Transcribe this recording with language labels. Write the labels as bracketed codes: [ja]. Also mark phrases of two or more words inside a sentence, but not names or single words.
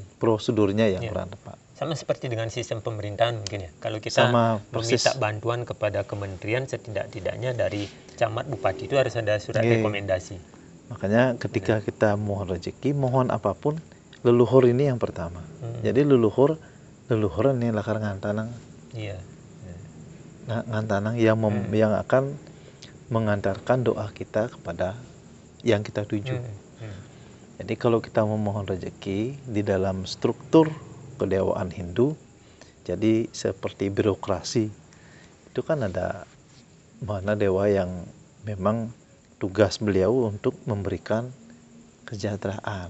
[id] Prosedurnya yang kurang tepat. Sama seperti dengan sistem pemerintahan mungkin ya. Kalau kita meminta bantuan kepada kementerian, setidak-tidaknya dari camat bupati itu harus ada surat rekomendasi. Makanya ketika kita mohon rezeki, mohon apapun, leluhur ini yang pertama. [ban] Jadi leluhur leluhur nih lakar ngantanang. [id] Iya. Ngantanang yang yang akan mengantarkan doa kita kepada yang kita tuju. Jadi kalau kita memohon rezeki di dalam struktur kedewaan Hindu, jadi seperti birokrasi, itu kan ada mana dewa yang memang tugas beliau untuk memberikan kesejahteraan.